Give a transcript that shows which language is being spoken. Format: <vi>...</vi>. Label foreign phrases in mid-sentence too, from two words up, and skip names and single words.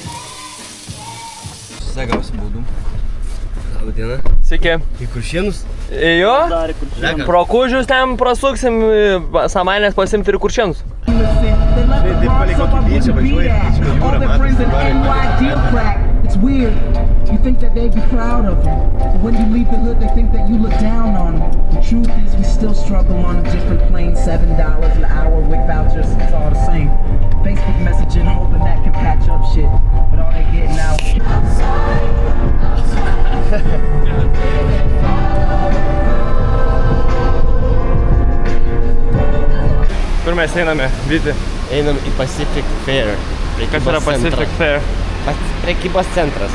<lt>Segiausi būdų. Labą dieną. Sveiki. Į Kuršienus? Jo? Pro Kužius ten prasuksim, Samainės pasimti ir Kuršienus. Taip palei kokį byčią važiuoja, byčią jūrą, matai.</lt> <en>It's weird. You think that they'd be proud of you. But when you leave the hood, they think that you look down on them. The truth is we still struggle on a different plane. $7 an hour with vouchers, it's all the same. Facebook messaging, hoping that can patch up shit. But all they getting now.</en> <lt>Kur mes einame, Vyti? Einam į Pacific Fair. Kas yra Pacific Fair? Prekybos centras.</lt>